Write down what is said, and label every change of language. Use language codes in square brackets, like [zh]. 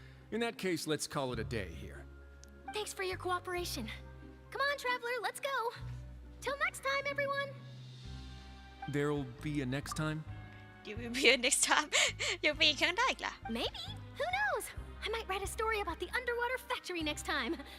[en] In that case, let's call it a day here. Thanks for your cooperation. Come on, traveler, let's go. Till next time, everyone. There'll be a next time? ๆ You will be here next time [th] ยังมีอีกครั้งได้อีกล่ะ [en] Maybe. Who knows? I might write a story about the underwater factory next time.